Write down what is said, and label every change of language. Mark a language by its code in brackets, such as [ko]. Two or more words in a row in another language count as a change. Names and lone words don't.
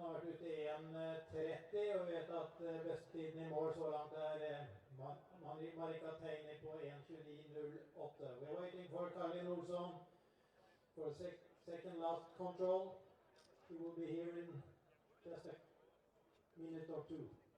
[no] Har vært ute i 1:30, og vi vet at besttiden i mål så langt Marika Teini på 1:29.08. [en] We're waiting for Caroline Olsson for second last control. She will be here in just a minute or two.